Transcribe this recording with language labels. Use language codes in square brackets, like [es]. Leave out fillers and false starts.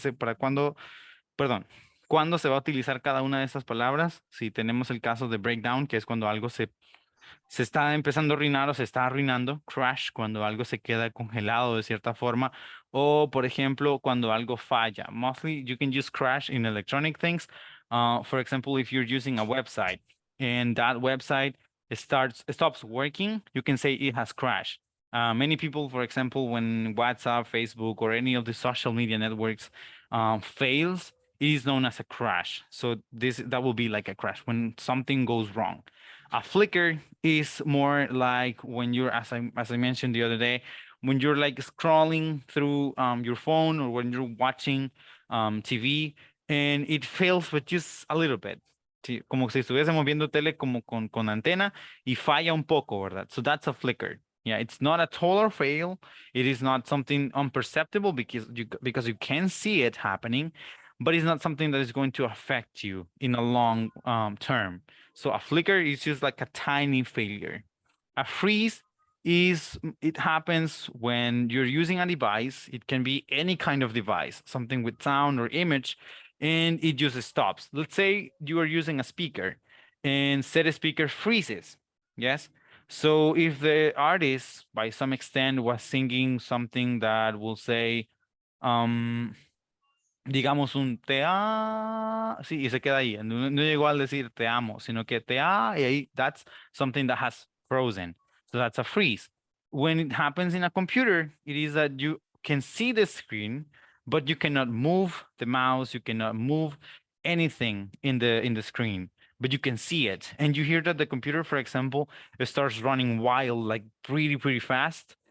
[es] Para cuándo, perdón, cuándo se va a utilizar cada una de esas palabras. Si tenemos el caso de breakdown, que es cuando algo se está empezando a arruinar o se está arruinando, crash, cuando algo se queda congelado de cierta forma, o por ejemplo, cuando algo falla. [en] Mostly you can use crash in electronic things. For example, if you're using a website and that website stops working, you can say it has crashed. Many people, for example, when WhatsApp, Facebook, or any of the social media networks fails, it is known as a crash. So that will be like a crash when something goes wrong. A flicker is more like when you're, as I mentioned the other day, when you're like scrolling through your phone or when you're watching TV and it fails with just a little bit. [es] Sí, como si estuviésemos viendo tele como con antena y falla un poco, ¿verdad? [en] So that's a flicker. Yeah, it's not a total fail. It is not something unperceptible because you can see it happening, but it's not something that is going to affect you in a long term. So a flicker is just like a tiny failure. A freeze it happens when you're using a device. It can be any kind of device, something with sound or image, and it just stops. Let's say you are using a speaker and said speaker freezes. Yes. So if the artist, by some extent, was singing something that will say, [es] digamos un sí, y se queda ahí. No llegó al decir te amo, sino que y ahí, [en] that's something that has frozen. So that's a freeze. When it happens in a computer, it is that you can see the screen, but you cannot move the mouse, you cannot move anything in the screen, but you can see it. And you hear that the computer, for example, starts running wild, like pretty fast.